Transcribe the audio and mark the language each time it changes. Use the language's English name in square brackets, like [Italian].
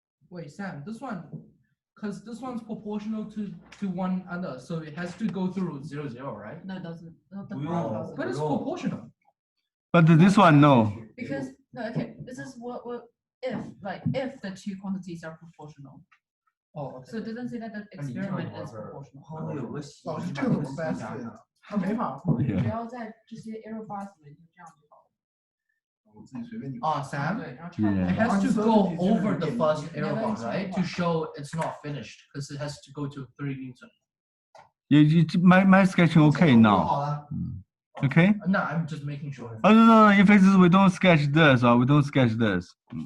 [English] Wait, Sam, this one, because this one's proportional to one other, so it has to go through 0, 0, right? No, it doesn't. But it's proportional. But this one, no. Because no, okay, this is what if the two quantities are proportional. Oh, okay. So it doesn't say that the experiment is proportional. [Chinese] 老师这个怎么办？他没法。只要在这些 [English] error bars [Chinese] 里面就这样就好了。我自己随便你。 [English] Sam, [Chinese] 对，然后 [English] Yeah. it has to go over the first error bar, right? To show it's not finished, because it has to go to 3 Newton. My sketching okay now. Okay. No, I'm just making sure. Oh no, in physics we don't sketch this or we don't sketch this.